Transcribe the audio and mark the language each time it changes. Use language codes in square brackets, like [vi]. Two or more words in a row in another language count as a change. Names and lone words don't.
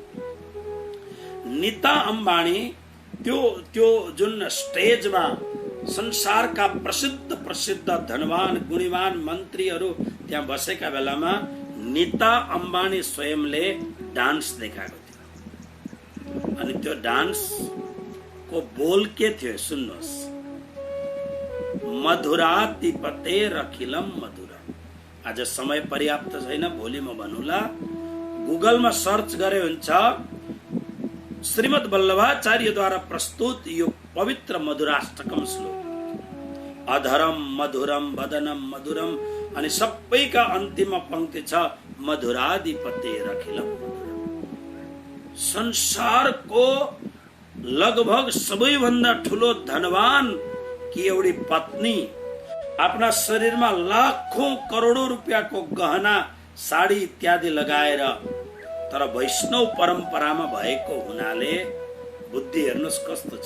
[ne] नीता अम्बानी त्यो जुन स्टेजमा संसारका प्रसिद्ध प्रसिद्ध धनवान गुणीवान मन्त्रीहरू त्यहाँ बसेका बेलामा नीता अम्बानी स्वयंले डान्स देखाएको थियो। अनि त्यो डान्सको बोल के थियो सुन्नुहोस्। [sa] मधुरातिपते रखिलम मधुरम। [ne] आज समय पर्याप्त छैन, भोलि म भन्नुला। गुगलमा सर्च गरे हुन्छ, श्रीमद् वल्लभाचार्यद्वारा प्रस्तुत यो पवित्र मधुराष्टकम श्लोक। [sa] अधरम मधुरम वदनम मधुरम, [ne] अनि सबैका अन्तिममा पंक्ति छ [sa] मधुराधिपते रखिलम मधुरम। [ne] संसारको लगभग सबैभन्दा ठुलो धनवान कि एउटी पत्नी आफ्ना शरीरमा लाखौं करोडौं रुपियाँको गहना साडी इत्यादि लगाएर, तर वैष्णव परम्परामा भएको हुनाले बुद्धि हेर्नुस् कस्तो छ।